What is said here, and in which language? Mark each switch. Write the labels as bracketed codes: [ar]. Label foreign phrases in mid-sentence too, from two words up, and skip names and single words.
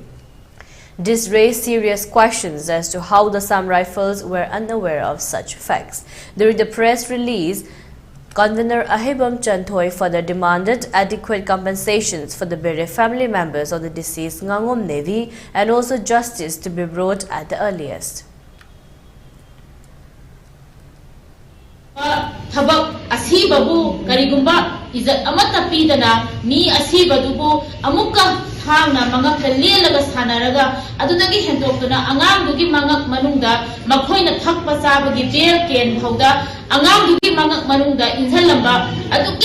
[en] This raised serious questions as to how the Assam Rifles were unaware of such facts. During the press release, Convener Ahibam Chanthoi further demanded adequate compensations for the buried family members of the deceased Ngangom Navy and also justice to be brought at the earliest. [mni] Thabak asibabu karigumba izat amata pidana mi asibadubu amukka ꯁꯥꯡꯅ ꯃꯉꯛꯇ ꯂꯦꯜꯂꯒ ꯁꯥꯟꯅꯔꯒ ꯑꯗꯨꯗꯒꯤ ꯍꯦꯟꯗꯣꯛꯇꯨꯅ ꯑꯉꯥꯡꯗꯨꯒꯤ ꯃꯉꯛ ꯃꯅꯨꯡꯗ ꯃꯈꯣꯏꯅ ꯊꯛꯄ ꯆꯥꯕꯒꯤ ꯕꯦꯜ ꯀꯦꯟ ꯐꯥꯎꯗ ꯑꯉꯥꯡꯗꯨꯒꯤ ꯃꯉꯛ ꯃꯅꯨꯡꯗ ꯏꯟꯓꯜꯂꯝꯕ ꯑꯗꯨꯛꯀꯤ